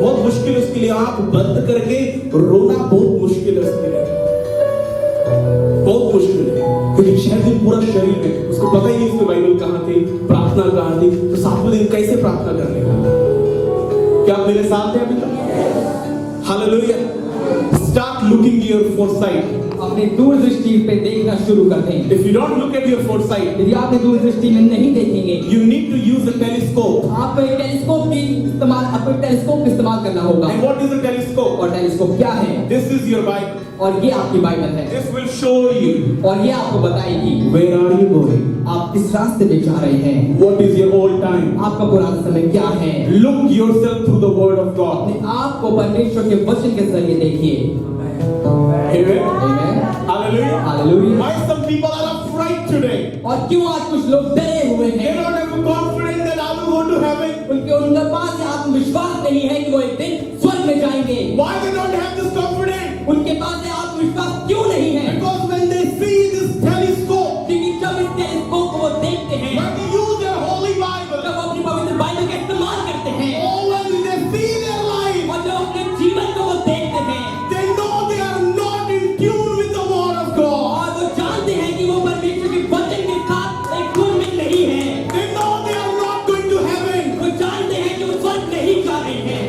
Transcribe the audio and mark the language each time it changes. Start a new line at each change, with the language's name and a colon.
Hindi: बहुत मुश्किल है उसके लिए। आंख बंद करके रोना बहुत मुश्किल है उसके लिए, बहुत मुश्किल है, क्योंकि 6 दिन पूरा शरीर में। उसको पता ही नहीं उसकी बाइबल कहाँ थी, प्रार्थना कहाँ थी, तो 7वें दिन कैसे प्रार्थना कर लेगा? क्या आप मेरे साथ हैं अभी तक? Hallelujah.
English: Start looking your foresight.
Hindi: अपनी दूरदृष्टि पे देखना शुरू कर दें।
English: If you don't look at your foresight,
Hindi: यदि आप दूरदृष्टि में नहीं देखेंगे,
English: you need to use a telescope.
Hindi: आपको एक टेलीस्कोप की इस्तेमाल, आपको टेलीस्कोप का इस्तेमाल करना होगा।
English: And what is a telescope?
Hindi: और टेलीस्कोप क्या है?
English: This is your Bible.
Hindi: और ये आपकी बाइबल है।
English: This will show you
Hindi: और ये आपको बताएगी
English: where are you going.
Hindi: आप किस रास्ते पे जा रहे हैं।
English: What is your old time?
Hindi: आपका पुराना समय क्या है।
English: Look yourself through the word of God.
Hindi: अपने आप को परमेश्वर के वचन के जरिए देखिए।
English: Amen.
Hindi: Amen.
English: Hallelujah.
Hindi: Hallelujah.
English: Why some people are afraid today?
Hindi: और क्यों आज कुछ लोग डरे हुए
English: They
Hindi: हैं?
English: don't have confidence that I will go to heaven.
Hindi: उनके पास ये आत्मविश्वास नहीं है कि वो एक दिन स्वर्ग में जाएंगे।
English: Why they don't have this confidence?
Hindi: उनके पास ये आत्मविश्वास क्यों नहीं है?
English: Because when they see this telescope,
Hindi: क्योंकि जब इस टेलीस्कोप को वो देखते हैं,
English: when they use their holy Bible,
Hindi: जब वो अपनी पवित्र बाइबल का इस्तेमाल करते हैं,
English: or when they see their life,
Hindi: और जब अपने जीवन को वो देखते हैं,
English: they know they are not in tune with the word of God.
Hindi: और वो जानते हैं कि वो परमेश्वर के वचन के साथ एक धुन में नहीं है।
English: They know they are not going to heaven.
Hindi: वो जानते हैं कि वो स्वर्ग नहीं जा रहे हैं,